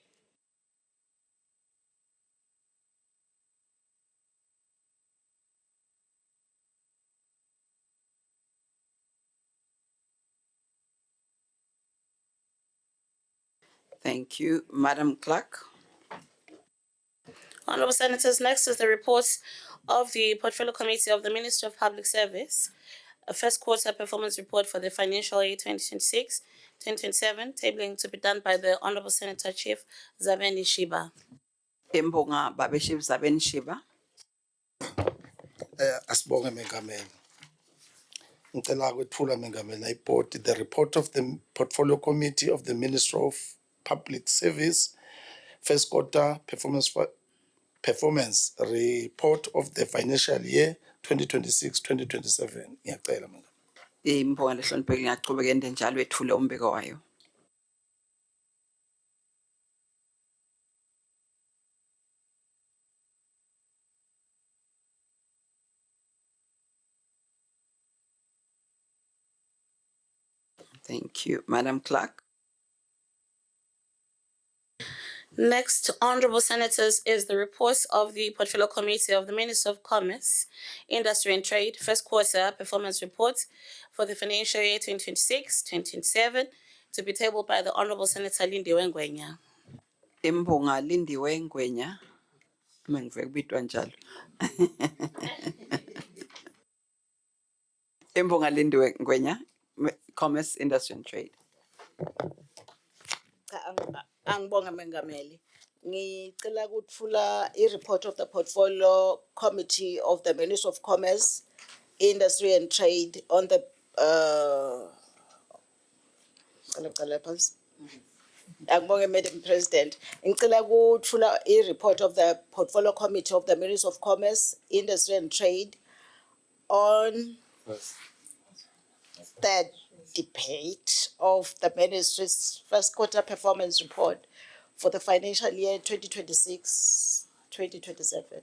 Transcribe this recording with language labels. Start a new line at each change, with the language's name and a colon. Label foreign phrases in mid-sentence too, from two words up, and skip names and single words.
English: Thank you, Madam Clerk. Honorable Senators, next is the report of the Portfolio Committee of the Ministry of Public Service, a first quarter performance report for the financial year 2026-2027, tabling to be done by the Honorable Senator Chief Zabeni Shiba.
North Ndebele: Imbonga Baba Chief Zabeni Shiba. Asibonge Mengameli. Ngicela kwethula Mengameli
English: report the report of the Portfolio Committee of the Ministry of Public Service, first quarter performance report of the financial year 2026-2027.
North Ndebele: Ngiyacela Mengameli. Imbonga lehloniphekile ngiyachubeka ende njalo ethule umbiko wayo.
English: Thank you, Madam Clerk. Next, Honorable Senators, is the report of the Portfolio Committee of the Ministry of Commerce, Industry and Trade, first quarter performance report for the financial year 2026-2027, to be tabled by the Honorable Senator Lindiwe Ngwenya.
North Ndebele: Imbonga Lindiwe Ngwenya. Mengive kubitwa njalo. Imbonga Lindiwe Ngwenya, Commerce, Industry and Trade. Angibonge Mengameli. Ngicela ukuthula i-
English: report of the Portfolio Committee of the Ministry of Commerce, Industry and Trade on the
North Ndebele: Angibonge
English: Madam President.
North Ndebele: Ngicela ukuthula i-
English: report of the Portfolio Committee of the Ministry of Commerce, Industry and Trade on the debate of the ministry's first quarter performance report for the financial year 2026-2027.